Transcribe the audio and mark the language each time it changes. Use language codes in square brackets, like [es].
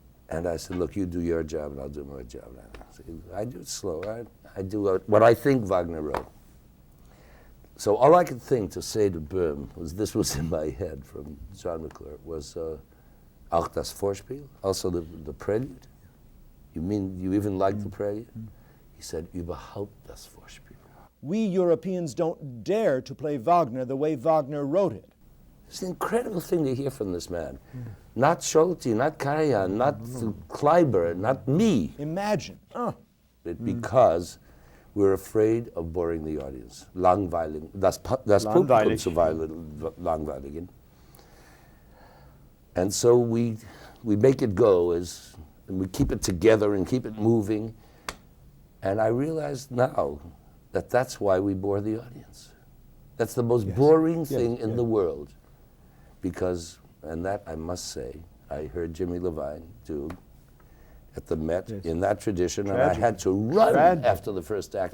[en] And I said, look, you do your job and I'll do my job. I do it slow. I do what I think Wagner wrote. So all I could think to say to Böhm was, this was in my head from John McClure, was [de] auch das Vorspiel, [en] also the prelude. You mean you even like the prelude? [de] He said, überhaupt das Vorspiel. [en] We Europeans don't dare to play Wagner the way Wagner wrote it. It's an incredible thing to hear from this man. Not Scholti, not Karajan, not Kleiber, not me. Imagine. Because we're afraid of boring the audience. [de] Langweilig. Das Publikum zu langweiligen. [en] And so we make it go and we keep it together and keep it moving. And I realize now that that's why we bore the audience. That's the most boring thing in the world. Because, and that I must say, I heard Jimmy Levine do at the Met in that tradition, and I had to run after the first act.